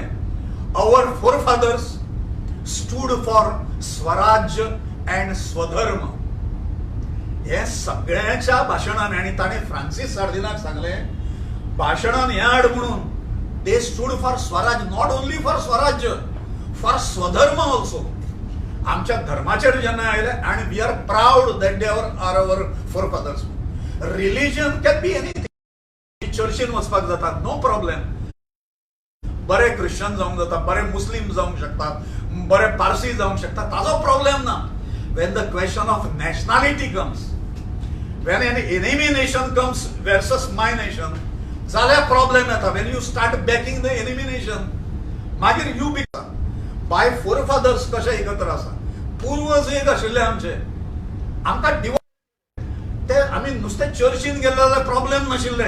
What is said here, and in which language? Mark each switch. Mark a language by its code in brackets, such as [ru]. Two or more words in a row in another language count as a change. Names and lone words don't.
[en] Our forefathers stood for swarajya and swadharma. [kok] हे सगळ्यांच्या भाशणान, आणि ताणें फ्रांसीस सार्दिनाक सांगलें भाशणान हें हाड म्हणून, [en] They stood for swaraj, not only for swarajya, for swadharma also. [kok] आमच्या धर्माचेर जेन्ना आयले, आणि [en] We are proud that they are our forefathers. Religion can be anything. [kok] चर्चीन वचपाक जाता, [en] no problem. [kok] बरे क्रिश्चन जावंक जाता, बरे मुस्लीम जावंक शकतात, बरे पारसी जावंक शकतात, ताजो प्रॉब्लेम ना. [en] When the question of nationality comes, when an enemy nation comes versus my nation, [kok] जाल्यार प्रॉब्लेम येता. [en] When you start backing the enemy nation, मागीर you be by forefathers [kok] कशे एकत्र आसा. पूर्वज एक आशिल्ले आमचे, आमकां ते आमी नुसते चर्चीन गेले जाल्यार प्रॉब्लेम नाशिल्ले.